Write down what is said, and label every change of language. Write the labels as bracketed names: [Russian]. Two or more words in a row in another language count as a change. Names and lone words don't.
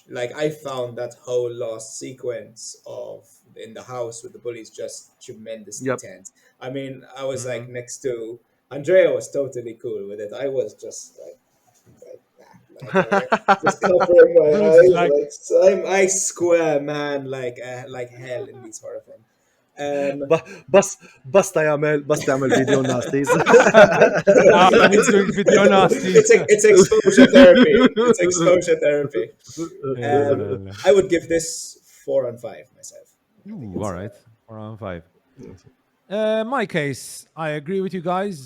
[English] Like I found that whole last sequence of in the house with the bullies just tremendously Yep. tense. I mean, I was like next to Andrea was totally cool with it. I was just like nah, just covering my Bruce is eyes. like, Like so I square, man, like hell in these horror films. [Maltese] basta jagħmel [English] video nasties. he's doing video nasties. It's exposure therapy. It's exposure therapy. I would give this 4 on 5 myself. Ooh, all right, 4 on 5. My case, I agree with you guys.